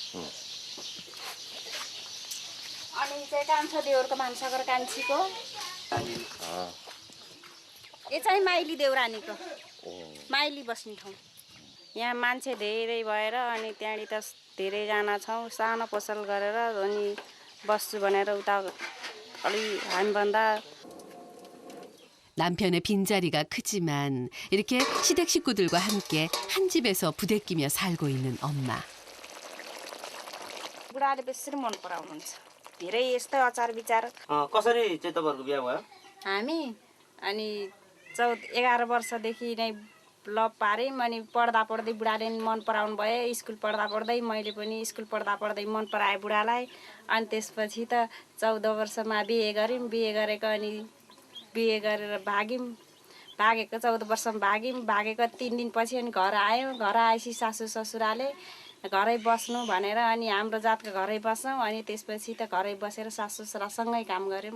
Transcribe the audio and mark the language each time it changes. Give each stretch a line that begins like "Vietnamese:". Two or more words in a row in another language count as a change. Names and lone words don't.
Nepali: अनि चाहिँ कान्छा देउरको भान्साघर कान्छीको यो चाहिँ माइली देउरानीको माइली बस्ने ठाउँ यहाँ मान्छे धेरै भएर अनि त्यहाँनिर त धेरैजना छौँ सानो पसल गरेर अनि बस्छु भनेर उता अलि हामीभन्दा
Korean: 남편의 빈자리가 크지만 이렇게 시댁 식구들과 함께 한 집에서 부대끼며 살고 있는 엄마.
Nepali: बुढाले बेसी मन पराउनुहुन्छ धेरै यस्तै अचार विचार कसरी चाहिँ तपाईँहरूको बिहा भयो हामी अनि 11 वर्षदेखि नै लभ पार्यौँ अनि पढ्दा पढ्दै बुढाले मन पराउनु भयो स्कुल पढ्दा पढ्दै मैले पनि स्कुल पढ्दा पढ्दै मन पराएँ बुढालाई अनि त्यसपछि त 14 वर्षमा बिहे गऱ्यौँ बिहे गरेको अनि बिहे गरेर भाग्यौँ भागेको 14 वर्षमा भागेको 3 दिनपछि अनि घर आयो घर आएपछि सासू ससुराले घरै बस्नु भनेर अनि हाम्रो जातको घरै बस्यौँ अनि त्यसपछि त घरै बसेर सासू ससुरासँगै काम गऱ्यौँ